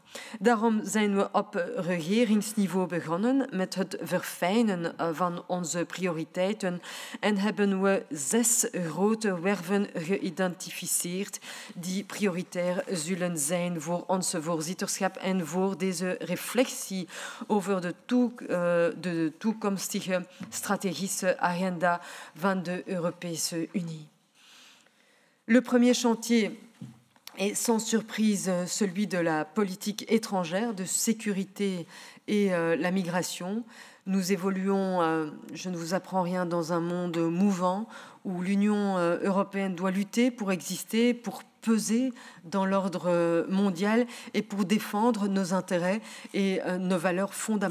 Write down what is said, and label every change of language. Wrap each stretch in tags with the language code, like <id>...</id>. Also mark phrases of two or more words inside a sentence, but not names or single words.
<nl>Daarom zijn we op regeringsniveau begonnen met het verfijnen van onze prioriteiten en hebben we 6 grote werven geïdentificeerd die prioritair zullen zijn voor onze voorzitterschap en voor deze reflectie over de toekomstige strategische agenda van de Europese Unie.</nl> <fr>Le premier chantier est sans surprise celui de la politique étrangère, de sécurité et la migration. Nous évoluons, je ne vous apprends rien, dans un monde mouvant où l'Union européenne doit lutter pour exister, pour peser dans l'ordre mondial et pour défendre nos intérêts et nos valeurs fondamentales.</fr>